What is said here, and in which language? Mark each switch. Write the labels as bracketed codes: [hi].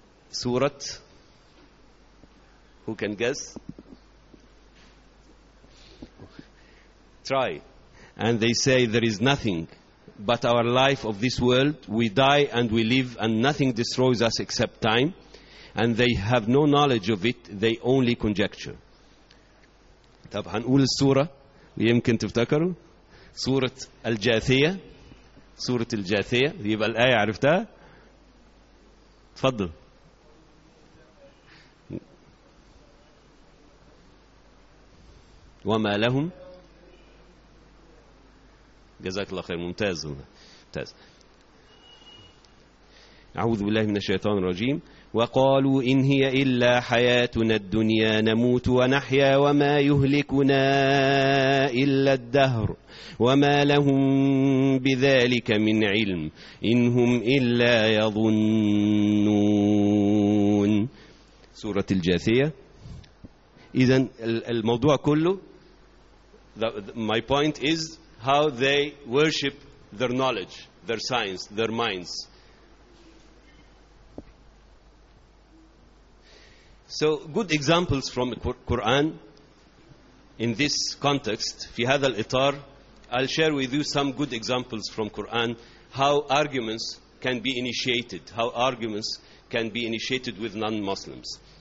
[en] Surat. Who can guess? Try. And they say, there is nothing but our life of this world. We die and we live and nothing destroys us except time. And they have no knowledge of it. They only conjecture. [ar] طب هنقول السورة يمكن تفتكروا. سورة الجاثية. سورة الجاثية. يبقى الآية عرفتها. تفضل. وما لهم. جزاك الله خير. ممتاز. ممتاز. أعوذ بالله من الشيطان الرجيم. وقالوا إن هي إلا حياتنا الدنيا نموت ونحيا وما يهلكنا إلا الدهر وما لهم بذلك من علم إن هم إلا يظنون. سورة الجاثية. إذن الموضوع كله [en] my point is how they worship their knowledge, their science, their minds. So good examples from Quran in this context, [ar] في هذا الإطار, [en] I'll share with you some good examples from Quran how arguments can be initiated, how arguments can be initiated with non-Muslims.